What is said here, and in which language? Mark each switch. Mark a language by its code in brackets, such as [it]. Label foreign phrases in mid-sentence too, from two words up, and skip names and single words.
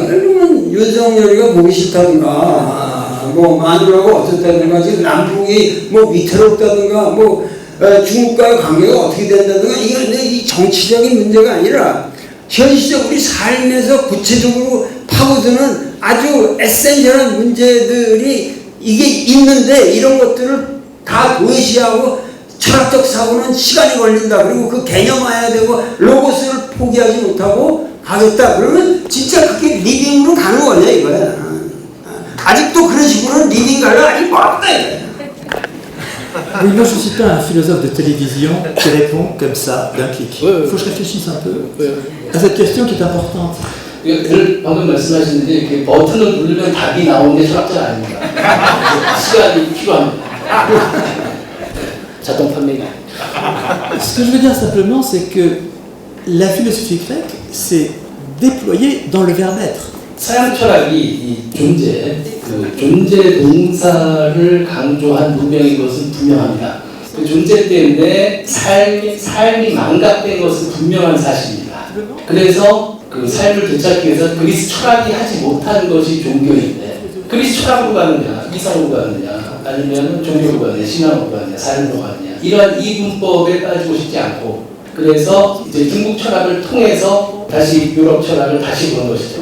[ko] 그러면 윤석열이가 보기 싫다든가 뭐 마누라가 어떻다든가 지금 남북이 뭐 위태롭다든가 뭐 중국과의 관계가 어떻게 된다든가 이건 이 정치적인 문제가 아니라 현실적 우리 삶에서 구체적으로 파고드는 아주 에센셜한 문제들이 이게 있는데 이런 것들을 다 도외시하고 철학적 사고는 시간이 걸린다. 그리고 그 개념화해야 되고 로고스를 포기하지 못하고 가겠다. 그러면 진짜 그게 리빙으로 가는 거냐 이거야. 아직도 그런 식으로는 리빙 가려 아직 멀었다 이거야. [fr] Oui, moi je ne suis pas un philosophe de télévision qui répond comme ça d'un clic. Il faut que je réfléchisse un peu à cette question qui est importante. [ko] 방금 말씀하시는데 이렇게 버튼을 누르면 답이 나오는 게 철학자가 아닙니다. 시간이 필요합니다. 자동 판매가. [fr] Ce que je veux dire simplement, c'est que la philosophie grecque s'est déployée dans le verbe être. [ko] 서양 철학이 이 존재 동사를 강조한 문명인 것은 분명합니다. 그 존재 때문에 삶이 망각된 것은 분명한 사실입니다. 그래서 그 삶을 되찾기 위해서 그리스 철학이 하지 못하는 것이 종교인데 그리스 철학으로 가느냐, 이성으로 가느냐, 아니면 종교로 가느냐, 신앙으로 가느냐, 삶으로 가느냐 이러한 이분법에 빠지고 싶지 않고 그래서 이제 중국 철학을 통해서 다시 유럽 철학을 다시 보는 것이죠.